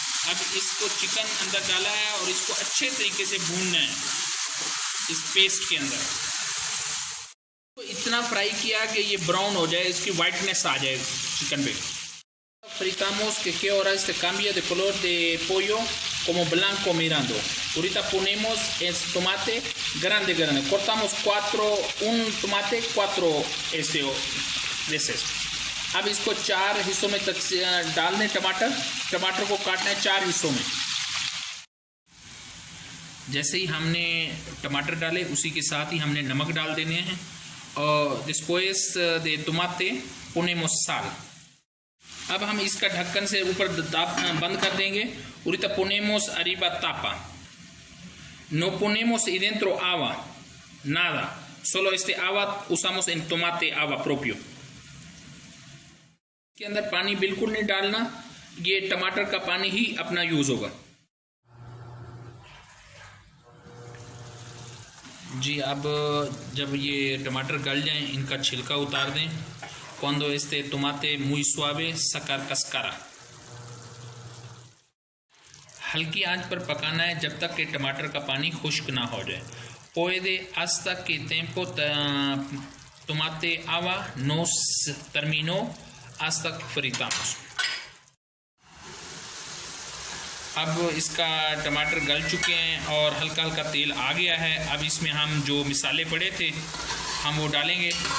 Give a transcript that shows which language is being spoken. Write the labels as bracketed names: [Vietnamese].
[Hindi] अब इसको चिकन अंदर डाला है और इसको अच्छे तरीके से भूनना है इस पेस्ट के अंदर. तो इतना फ्राई किया कि ये ब्राउन हो जाए, इसकी वाइटनेस आ जाए चिकन पे. [Spanish] Fritamos que ahora cambia de color de pollo como blanco mirando. Ahorita ponemos tomate grande. Cortamos 1 tomate 4 veces. [Hindi] अब इसको 4 हिस्सों में डाल दें. टमाटर को काटना है 4 हिस्सों में. जैसे ही हमने टमाटर डाले उसी के साथ ही हमने नमक डाल देने हैं. और [Spanish] después de tomate ponemos sal. [Hindi] अब हम इसका ढक्कन से ऊपर बंद कर देंगे. [Spanish] Ahorita ponemos arriba tapa. No ponemos dentro agua, nada. Solo agua usamos en tomate, agua propio. [Hindi] इसके अंदर पानी बिल्कुल नहीं डालना, ये टमाटर का पानी ही अपना यूज होगा. जी अब जब ये टमाटर गल जाएं इनका छिलका उतार दें. [Spanish] Cuando tomate muy suave sacar cascara. [Hindi] हल्की आंच पर पकाना है जब तक कि टमाटर का पानी खुश्क ना हो जाए. [Spanish] Puede hasta que tiempo tomate agua no terminó hasta que fritamos. [Hindi] अब इसका टमाटर गल चुके हैं और हल्का हल्का तेल आ गया है। अब इसमें हम जो मिसाले पड़े थे हम वो डालेंगे।